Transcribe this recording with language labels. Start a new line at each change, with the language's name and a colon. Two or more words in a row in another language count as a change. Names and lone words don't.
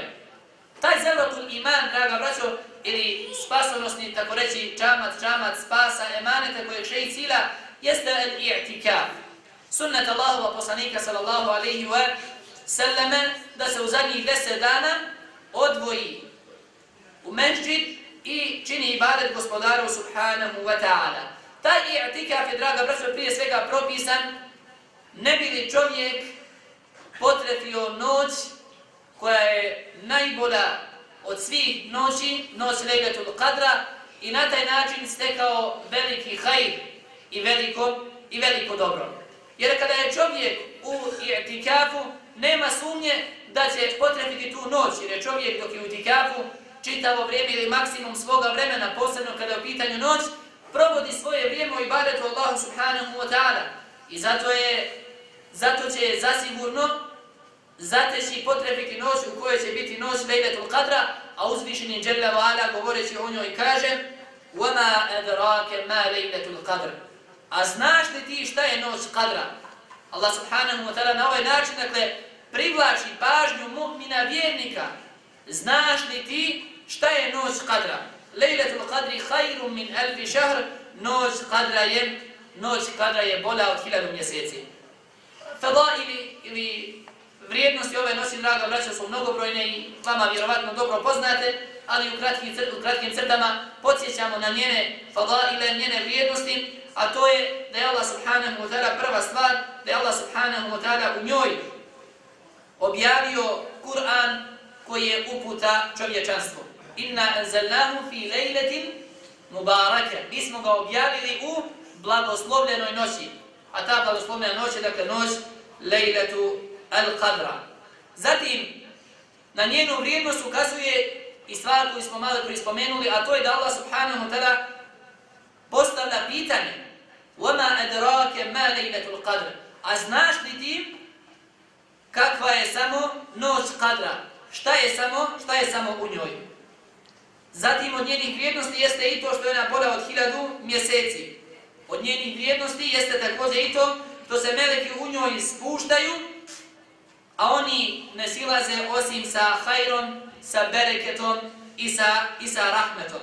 Bosnian: Taj zelatul iman, draga braćo, ili spasonosni, tako reći, čamac spasa, emanete kojeg šejh cilja, jeste al-i'tikaf. Sunnet Allahova poslanika
Arabic: صلى الله عليه وسلم
Bosnian: da se u zadnjih 10 dana odvoji u mendžid i čini ibadet gospodaru
Arabic: سبحانه وتعالى.
Bosnian: Taj i'tikaf je, draga braćo, prije svega propisan ne bi li čovjek potrefio noć koja je najbolja od svih noći, noć Lejletul Qadra, i na taj način stekao veliki hajr i veliko dobro. Jer kada je čovjek u i'tikafu, nema sumnje da će potrefiti tu noć, jer je čovjek dok je u i'tikafu čitavo vrijeme ili maksimum svoga vremena, posebno kada je u pitanju noć, provodi svoje vrijeme u ibadetu Allahu
Arabic: سبحانه وتعالى.
Bosnian: I zato će zasigurno zateći potrefiti noć u kojoj će biti noć Lejletul Qadra, a uzvišeni
Arabic: جل وعلا
Bosnian: govoreći o njoj kaže:
Arabic: وَمَا أَدْرَاكَ مَا لَيْلَةُ الْقَدْرِ.
Bosnian: A znaš li ti šta je noć Qadra? Allah
Arabic: سبحانه وتعالى
Bosnian: na ovaj način privlači pažnju mu'mina vjernika. Znaš li ti šta je noć Qadra?
Arabic: ليلة القدر خير من ألف شهر.
Bosnian: Noć Qadra je bolja od 1000 mjeseci. Fadaili ili vrijednosti ove noći, draga braća, su mnogobrojne i vama vjerovatno dobro poznate, ali u kratkim crtama podsjećamo na njene fadaile, njene vrijednosti, a to je da je Allah
Arabic: سبحانه وتعالى
Bosnian: prva stvar, da je Allah
Arabic: سبحانه وتعالى
Bosnian: u njoj objavio Kur'an koji je uputa čovječanstvu.
Arabic: إنا أنزلناه في ليلة مباركة.
Bosnian: Mi smo ga objavili u blagoslovljenoj noći. A ta blagoslovljena noć je dakle noć Lejletu al-Qadra. Zatim, na njenu vrijednost ukazuje i stvar koju smo malo prije spomenuli, a to je da Allah
Arabic: سبحانه وتعالى
Bosnian: postavlja pitanje:
Arabic: وَمَا أَدْرَاكَ مَا لَيْلَةُ الْقَدْرِ.
Bosnian: A znaš li ti kakva je samo noć Qadra? Šta je samo u njoj? Zatim, od njenih vrijednosti jeste i to što je ona bolja od 1000 mjeseci. Od njenih vrijednosti jeste također i to što se meleki u njoj spuštaju, a oni ne silaze osim sa hajrom, sa bereketom i sa rahmetom.